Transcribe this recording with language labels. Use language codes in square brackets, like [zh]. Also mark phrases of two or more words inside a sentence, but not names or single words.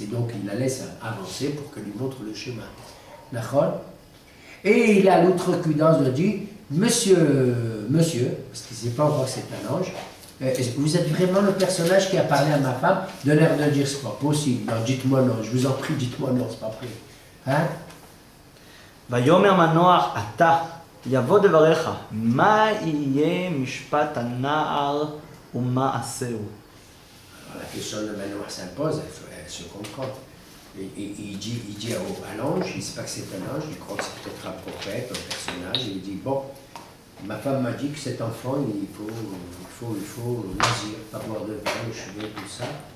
[fr] Donc, il la laisse avancer pour qu'elle lui montre le chemin. D'accord? Et il a l'outrecuidance de dire, monsieur, parce qu'il ne sait pas encore que c'est un ange, vous êtes vraiment le personnage qui a parlé à ma femme, de l'air de dire c'est pas possible, non, dites-moi non, je vous en prie, dites-moi non, c'est pas vrai. Hein? [he] ויאמר מנוח אתה יבוא דבריך מה יהיה משפט הנער ומה עשהו. [fr] Alors, la question de Manoir s'impose, elle se comprend. Il dit à l'ange, il ne sait pas que c'est un ange, il croit que c'est peut-être un prophète, un personnage, et il dit bon, ma femme m'a dit que cet enfant, il faut nazir, pas boire de vin, le cheveu, tout ça.